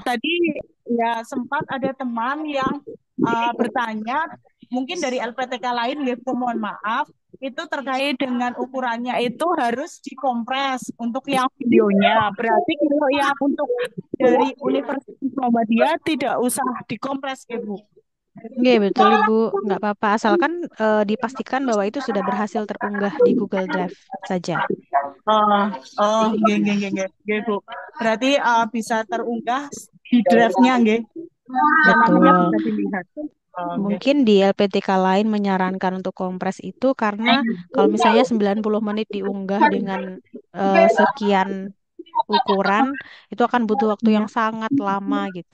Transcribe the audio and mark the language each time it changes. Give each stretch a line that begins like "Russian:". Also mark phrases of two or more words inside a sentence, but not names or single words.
Indonesian: Tadi ya sempat ada teman yang bertanya, mungkin dari LPTK lain, ya, Bu, mohon maaf, itu terkait dengan ukurannya itu harus dikompres untuk yang videonya. Berarti kalau yang untuk dari Universitas Muhammadiyah tidak usah dikompres, ya, Bu. Nggih, betul Ibu. Nggak apa-apa. Asalkan dipastikan bahwa itu sudah berhasil terunggah di Google Drive saja. Oh, oh,
Javanese: nggih, nggih, nggih, nggih, nggih,
Indonesian: Bu. Berarti bisa terunggah di drive-nya, nggih. Namanya Betul. bisa dilihat. Oke. Mungkin di LPTK lain menyarankan untuk kompres itu karena kalau misalnya 90 menit diunggah dengan sekian ukuran, itu akan butuh waktu yang sangat lama gitu.